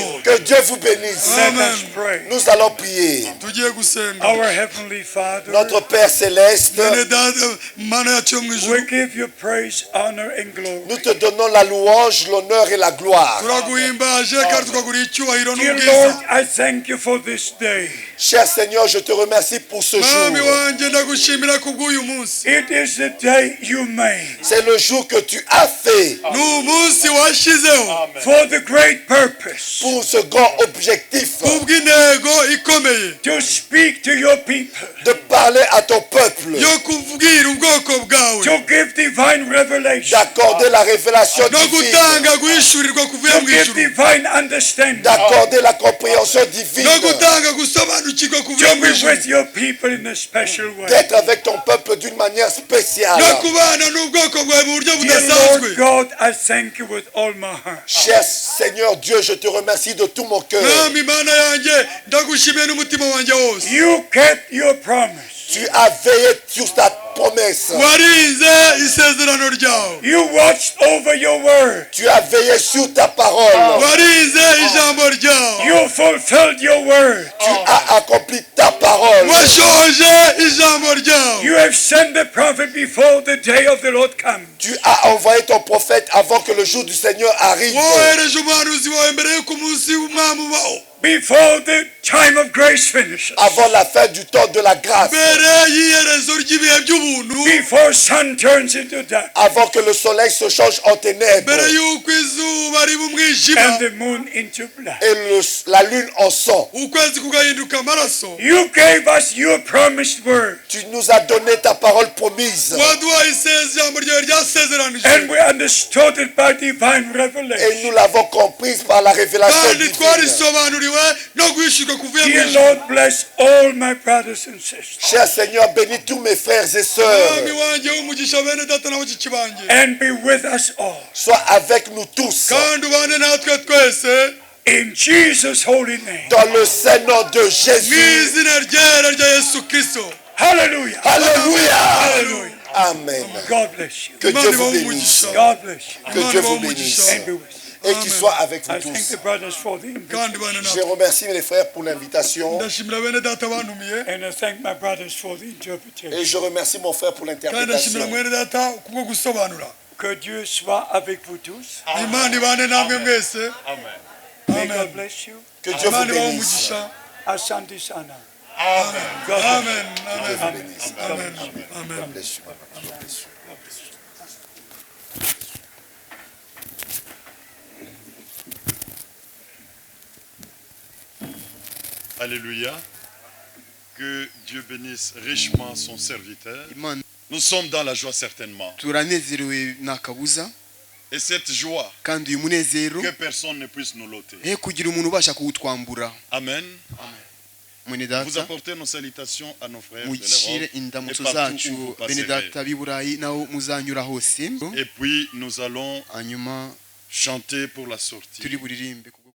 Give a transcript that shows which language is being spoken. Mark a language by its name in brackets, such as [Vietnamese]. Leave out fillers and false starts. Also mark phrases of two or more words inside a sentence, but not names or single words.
[French] Que Dieu vous bénisse. [English] Let Amen. us pray. [French] Nous allons prier. [Kinyarwanda] Tugiye gusenga. [English] Our Heavenly Father, [French] Notre Père céleste, [Kinyarwanda] Bene data Mana yacu yo mu [English] we [Kinyarwanda] ijuru. [English] give you praise, honor, and glory. [French] nous te donnons la louange, l'honneur et la gloire. [Kinyarwanda] Turaguhimbaje kandi tukagura icyubahiro [English] Dear [Kinyarwanda] n'ubwiza. [English] Lord, I thank you for this day. [French] Cher Seigneur, je te remercie pour ce [Kinyarwanda] Mwami [French] jour. [Kinyarwanda] wanjye ndagushimira kubw'uyu munsi. [English] It is the day you made [French] C'est le jour que tu as fait [Kinyarwanda] Ni umunsi washyizeho [English] for the great purpose [French] pour ce grand objectif [Kinyarwanda] kubw'intego ikomeye [English] to speak to your people, [French] de parler à ton peuple, [Kinyarwanda] yo kubwira ubwoko bwawe [English] to give divine revelation, [French] d'accorder la révélation [Kinyarwanda] no [French] divine, [Kinyarwanda] gutanga guhishurirwa kuvuye [English] to [Kinyarwanda] mu [English] give [Kinyarwanda] ijuru, [English] divine understanding, [French] d'accorder la compréhension divine, [Kinyarwanda] no gutanga gusobanukirwa kuvuye [English] to [Kinyarwanda] mu [English] be [Kinyarwanda] ijuru, [English] with your people in a special way. [French] d'être avec ton peuple d'une manière spéciale. [Kinyarwanda] no kubana n'ubwoko bwawe mu buryo [English] Dear [Kinyarwanda] budasanzwe. [English] Lord God, I thank you with all my heart. [French] Cher Seigneur Dieu, je te remercie de tout mon cœur. [Kinyarwanda] Mwami Mana yanjye ndagushimiye n'umutima wanjye wose. [English] You kept your promise. [French] Tu as veillé sur ta promesse. [Kinyarwanda] Warinze isezerano ryawe. [English] You watched over your word. [French] Tu as veillé sur ta parole. [Kinyarwanda] Warinze ijambo ryawe. [English] You fulfilled your word. [French] Tu as accompli ta parole. [Kinyarwanda] Washoje ijambo ryawe. [English] You have sent the prophet before the day of the Lord comes. [French] Tu as envoyé ton prophète avant que le jour du Seigneur arrive. [Kinyarwanda] wohereje umuhanuzi wawe mbere y'uko umunsi w'umwami ubaho. [English] Before the time of grace finishes. [French] Avant la fin du temps de la grâce. [Kinyarwanda] mbere y'iherezo ry'ibihe by'ubuntu. [English] Before sun turns into dark. [French] Avant que le soleil se change en ténèbres. [Kinyarwanda] mbere y'uko izuba riba umwijima. [English] And the moon into blood. [French] Et la lune en sang. [Kinyarwanda] ukwezi kugahinduka amaraso. [English] You gave us your promised word. [French] Tu nous as donné ta parole promise. [Kinyarwanda] waduhaye ijambo ryawe ryasezeranije. [English] And we understood it by divine [French] Et [English] revelation. [French] nous l'avons comprise par la révélation [Kinyarwanda] kandi [French] divine. [Kinyarwanda] twarisobanuriwe no guhishurwa kuvuye mu [English] Dear [Kinyarwanda] ijuru. [English] Lord, bless all my brothers and sisters. [French] Cher Seigneur, bénis tous mes frères et [Kinyarwanda] mwami [French] sœurs. [Kinyarwanda] wanjye w'umugisha bene data na bashiki banjye. [English] And be with us all. [French] Sois avec nous tous. [Kinyarwanda] kandi ubane natwe twese. [English] In Jesus' holy name. [French] Dans le saint nom de [Kinyarwanda] mu [French] Jésus. [Kinyarwanda] izina ryera rya Yesu Kristo. [English] Hallelujah. [French] Alléluia. [English] Hallelujah. Amen. God bless you. [French] Que Dieu vous bénisse. [English] God bless you. [French] Que Dieu vous bénisse. [English] And be with you. [French] Et qu'il soit avec vous [English] I thank [French] tous. [English] the brothers for the invitation. [French] Je remercie les frères pour l'invitation. [Kinyarwanda] ndashimira bene data bantumiye [English] And I thank my brothers for the [French] Et [English] interpretation. [French] je remercie mon frère pour [Kinyarwanda] kandi ndashimira [French] l'interprétation. [Kinyarwanda] mwene data kubwo gusobanura. [French] Que Dieu soit avec vous tous. [Kinyarwanda] Imana ibane namwe mwese. [English] May God Amen. bless you. [French] Que Dieu vous [Kinyarwanda] Imana ibahe [French] bénisse. [Kinyarwanda] umugisha. [Swahili] Asante sana. [English] God bless Amen. you. Amen. Amen. Amen. Amen. God bless you. God bless you. [French] Alléluia. Que Dieu bénisse richement son serviteur. [Kinyarwanda] Imana [French] Nous sommes dans la joie certainement. [Kinyarwanda] turanezerewe nta kabuza [French] Et cette joie, [Kinyarwanda] kandi uyu munezero [French] que personne ne puisse nous l'ôter. [Kinyarwanda] he kugira umuntu ubasha kuwutwambura. [French] Amen. [Kinyarwanda] Mwene [French] Vous [Kinyarwanda] data [French] apportez nos salutations à nos frères de [Kinyarwanda] mushyire [French] l'Europe. [Kinyarwanda] indamutso [French] Et partout [Kinyarwanda] zacu [French] où vous [Kinyarwanda] bene [French] passerez. [Kinyarwanda] data b'i burayi naho muzanyura hose [French] Et puis nous allons [Kinyarwanda] hanyuma [French] chanter pour la sortie. [Kinyarwanda] turi buririmbe